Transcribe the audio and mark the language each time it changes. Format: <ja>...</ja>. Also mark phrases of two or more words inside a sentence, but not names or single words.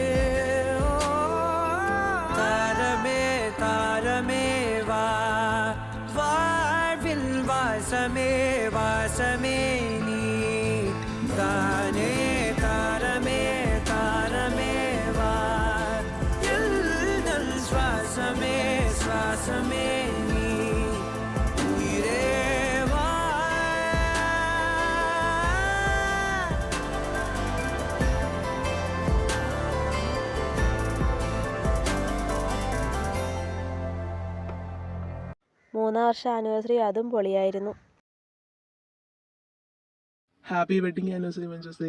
<ta>தாரமே தாரமே வா வாழ்வில் வாசமே வாசமே நீ தானே தாரமே தாரமே வா எல்தல் சுவாசமே சுவாசமே நீ உயிரே வா</ta> <ml>മൂന്നാം വർഷ ആനിവേഴ്സറി അതും പൊളിയായിരുന്നു.</ml> <en>happy wedding anniversary</en> <ml>മഞ്ജുസേ.</ml>